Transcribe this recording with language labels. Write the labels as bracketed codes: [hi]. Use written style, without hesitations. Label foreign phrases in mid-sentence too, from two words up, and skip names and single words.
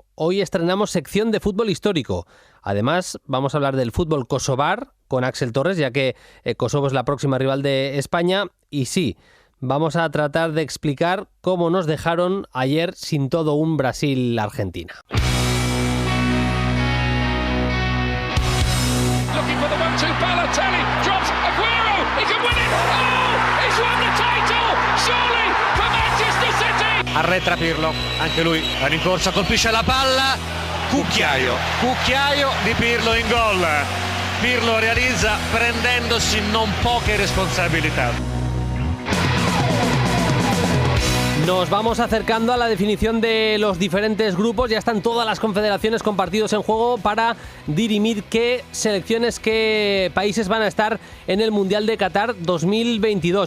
[es] Hoy estrenamos sección de fútbol histórico. Además, vamos a hablar del fútbol kosovar con Axel Torres, ya que Kosovo es la próxima rival de España. Y sí, vamos a tratar de explicar cómo nos dejaron ayer sin todo un Brasil-Argentina. [it] Arretra Pirlo, anche lui la rincorsa, colpisce la palla, cucchiaio di Pirlo in gol. Pirlo realizza prendendosi non poche responsabilità. [es] Nos vamos acercando a la definición de los diferentes grupos. Ya están todas las confederaciones con partidos en juego para dirimir qué selecciones, qué países van a estar en el Mundial de Qatar 2022.